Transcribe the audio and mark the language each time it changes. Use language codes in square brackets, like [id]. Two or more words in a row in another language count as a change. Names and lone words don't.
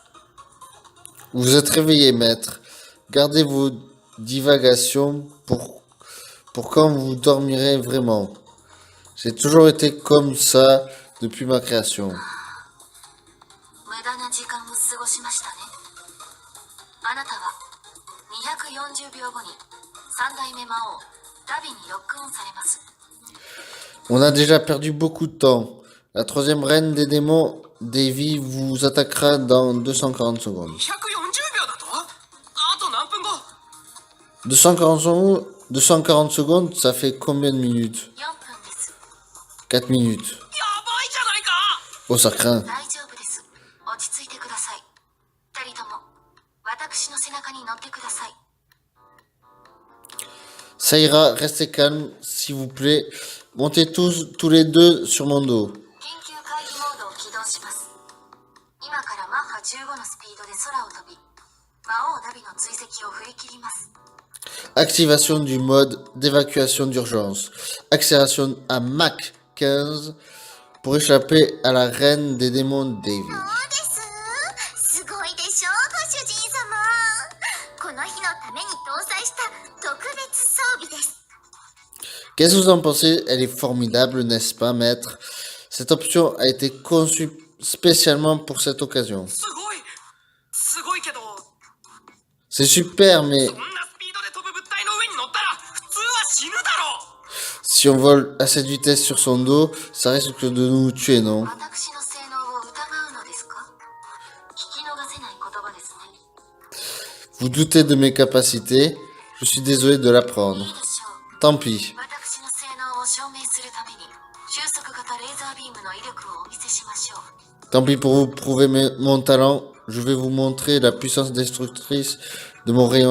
[fr] Vous êtes réveillé, maître. Gardez vos divagations pour quand vous dormirez vraiment. J'ai toujours été comme ça depuis ma création. [ja] 無駄な時間を過ごしましたね。あなたは240秒後に三代目魔王ダビにロックオンされます。 [fr] On a déjà perdu beaucoup de temps. La troisième reine des démons, Devi, vous attaquera dans 240 secondes. [ja] 240 秒だと？あと何分後？ [fr] 240 secondes, ça fait combien de minutes? [ja] 4 分です。 [fr] 4 minutes. [ja] やばいじゃないか。 [fr] Oh, ça craint. [ja] 大丈夫です。落ち着いてください。二人とも私の背中に乗ってください。 [fr] Ça ira, restez calme, s'il vous plaît. Montez tous les deux sur mon dos. [ja] 緊急回避モードを起動します。今からマッハ15のスピードで空を飛び、魔王ダビの追跡を振り切ります。 [fr] Activation du mode d'évacuation d'urgence. Accélération à Mach 15 pour échapper à la reine des démons Devi. [ja] そうです。すごいでしょう、ご主人様。この日のために搭載した特別装備です。 [fr] Qu'est-ce que vous en pensez? Elle est formidable, n'est-ce pas, maître? Cette option a été conçue spécialement pour cette occasion. [ja] すごいけど、 [fr] C'est super, mais [ja] そんなスピードで飛ぶ物体の上に乗ったら普通は死ぬだろう。 [fr] si on vole à cette vitesse sur son dos, ça risque de nous tuer, non? [ja] 私の性能を疑うのですか？聞き逃せない言葉ですね。 [fr] Vous doutez de mes capacités? Je suis désolé de l'apprendre. [ja] いいでしょう。 [fr] Tant pis. [ja] 私の性能を証明するために収束型レーザービームの威力をお見せしましょう。 [fr] Tant pis pour vous prouver mon talent, je vais vous montrer la puissance destructrice de mon rayon